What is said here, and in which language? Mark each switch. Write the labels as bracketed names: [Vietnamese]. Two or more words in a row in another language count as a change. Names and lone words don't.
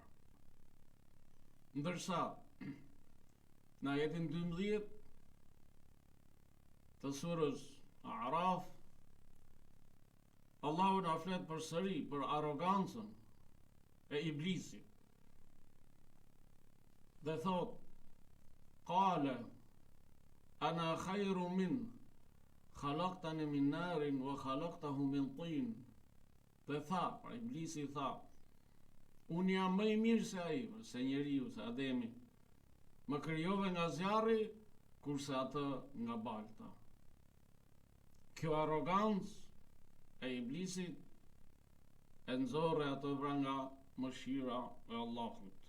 [Albanian] Ndërsa në ajetin 12 të surës Araf, Allahu na flet përsëri për arrogancën e iblisit. Dhe thot: [Arabic] قال أنا خير من خلقتني من نار وخلقته من طين. [Albanian] Dhe tha, pra iblisi tha: unë jam më i mirë se ai, se njeriu, se Ademi. Më krijove nga zjarri, kurse atë nga balta. Kjo arrogancë e iblisit e nxorre atë nga mëshira e Allahut.